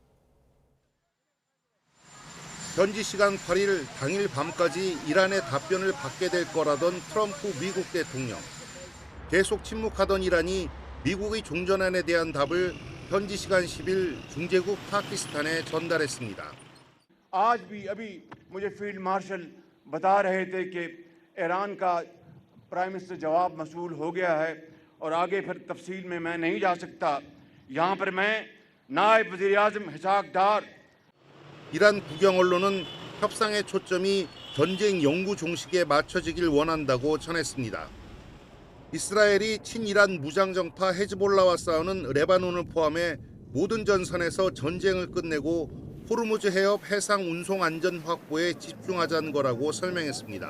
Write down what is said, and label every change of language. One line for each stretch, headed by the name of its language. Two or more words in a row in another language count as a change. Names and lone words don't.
Korean: 현지 시간 8일 당일 밤까지 이란의 답변을 받게 될 거라던 트럼프 미국 대통령. 계속 침묵하던 이란이 미국의 종전안에 대한 답을 현지 시간 10일 중재국 파키스탄에 전달했습니다.
Urdu: آج بھی ابھی مجھے
English: field marshal
Urdu: بتا رہے تھے کہ ایران کا
English: prime minister
Urdu: جواب موصول ہو گیا ہے اور آگے پھر تفصیل میں میں نہیں جا سکتا. یہاں پر میں نائب وزیر اعظم اسحاق ڈار
Korean: 이란 국영 언론은 협상의 초점이 전쟁 영구 종식에 맞춰지길 원한다고 전했습니다. 이스라엘이 친이란 무장정파 헤즈볼라와 싸우는 레바논을 포함해 모든 전선에서 전쟁을 끝내고 호르무즈 해협 해상 운송 안전 확보에 집중하자는 거라고 설명했습니다.